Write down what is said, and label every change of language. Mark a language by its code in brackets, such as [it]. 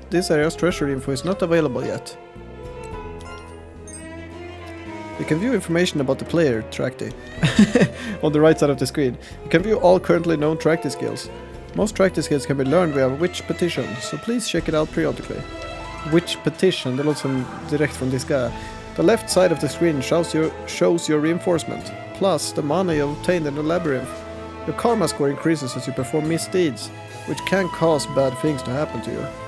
[en] This area's treasure info is not available yet. You can view information about the player, Tracty, on the right side of the screen. You can view all currently known Tracty skills. Most Tracty skills can be learned via Witch Petition, so please check it out periodically. [sv] Witch Petition, det låter som direkt från Diska. [en] The left side of the screen shows your reinforcement, plus the mana you obtained in the labyrinth. Your karma score increases as you perform misdeeds, which can cause bad things to happen to you.